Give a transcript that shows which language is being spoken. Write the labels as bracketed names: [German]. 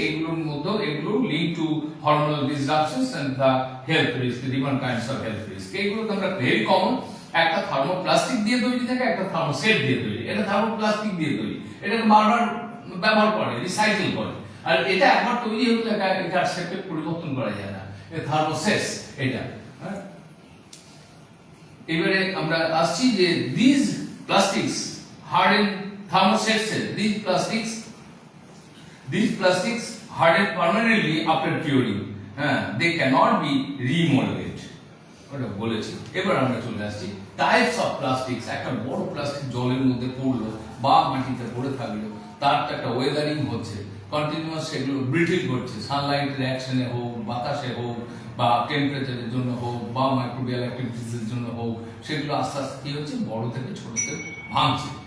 [Bangla] এগুলোর মধ্যে এগুলো [English] Lead to hormonal disruptions and the health risk, different kinds of health risk. [Bangla] এগুলো তো আমরা ভেরি কমন, একটা থার্মোপ্লাস্টিক দিয়ে তৈরি থাকে, একটা থার্মোসেট দিয়ে তৈরি। এটা থার্মোপ্লাস্টিক দিয়ে তৈরি, এটাকে বারবার ব্যবহার করে, রিসাইকেল করে। আর এটা একবার তৈরি হলে এটার শেপে পরিবর্তন করা যায় না, এটা থার্মোসেটস এটা। এবারে আমরা আসছি যে [English] this plastics harden thermosets, these plastics harden permanently after curing, they cannot be remolded, [Bangla] ওটা বলেছি। এবার আমরা চলে আসছি টাইপস অফ প্লাস্টিক্স। একটা বড় প্লাস্টিক জলের মধ্যে পড়লো বা মাটিতে পড়ে থাকলো, তার তো একটা ওয়েদারিং হচ্ছে, কন্টিনিউয়াস সেগুলো ব্রিটেল করছে, সানলাইটের অ্যাকশনে হোক, বাতাসে হোক, বা টেম্পারেচারের জন্য হোক, বা মাইক্রোবিয়াল অ্যাক্টিভিটিসের জন্য হোক, সেগুলো আস্তে আস্তে কি হচ্ছে, বড় থেকে ছোটতে ভাঙছে।